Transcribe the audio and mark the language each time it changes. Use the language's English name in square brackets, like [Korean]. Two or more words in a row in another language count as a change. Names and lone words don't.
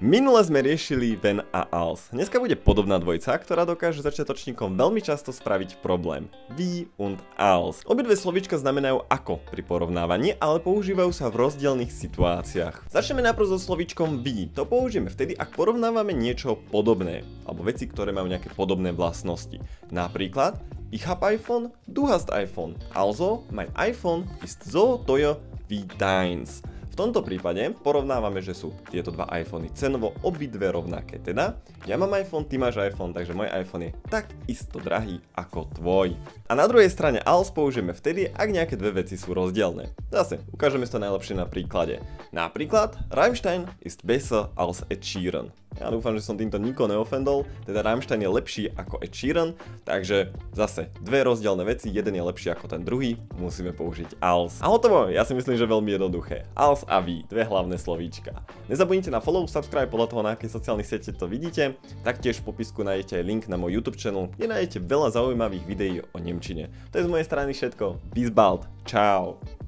[Slovak] Minule sme riešili wenn a als. Dneska bude podobná dvojica, ktorá dokáže začiatočníkom veľmi často spraviť problém. [German] Wie und als. [Slovak] Obidve slovíčka znamenajú ako pri porovnávaní, ale používajú sa v rozdielnych situáciách. Začneme najprv so slovíčkom wie. To použijeme vtedy, ak porovnávame niečo podobné, alebo veci, ktoré majú nejaké podobné vlastnosti. Napríklad, [German] ich hab iPhone, du hast iPhone. Also, mein iPhone ist so teuer wie deins. [Slovak] V tomto prípade porovnávame, že sú tieto dva iPhony cenovo obidve rovnaké. Teda, ja mám iPhone, ty máš iPhone, takže môj iPhone je tak isto drahý ako tvoj. A na druhej strane als použijeme vtedy, ak nejaké dve veci sú rozdielne. Zase, ukážeme si to najlepšie na príklade. Napríklad, [German] Rammstein ist besser als Ed Sheeran. [Slovak] Ja dúfam, že som týmto nikoho neofendol, teda Rammstein je lepší ako Ed Sheeran, takže zase dve rozdielne veci, jeden je lepší ako ten druhý, musíme použiť als. A hotovo, ja si myslím, že veľmi jednoduché. Als a wie, dve hlavné slovíčka. Nezabudnite na [English] follow, subscribe [Slovak] podľa toho, na akej sociálnych siete to vidíte. Taktiež v popisku nájdete aj link na môj YouTube channel, kde nájdete veľa zaujímavých videí o nemčine. To je z mojej strany všetko. [German] Bis bald. [Slovak] Čau.